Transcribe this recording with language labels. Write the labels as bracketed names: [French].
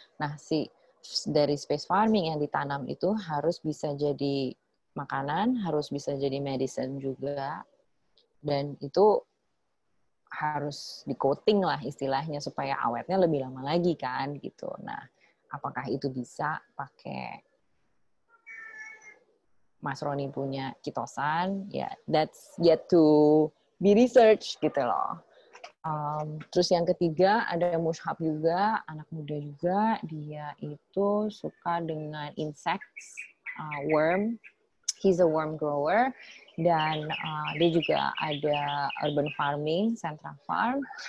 [Indonesian] Nah, dari space farming yang ditanam itu harus bisa jadi makanan, harus bisa jadi medicine juga, dan itu harus di-coating lah istilahnya supaya awetnya lebih lama lagi kan gitu. Nah, apakah itu bisa pakai Mas Roni punya kitosan? [English] Ya, that's yet to be researched [Indonesian] gitu loh. Terus yang ketiga ada Mushab juga, anak muda juga, dia itu suka dengan insects, worm. [English] He's a worm grower, [Indonesian] dan dia juga ada [English] urban farming, central farm.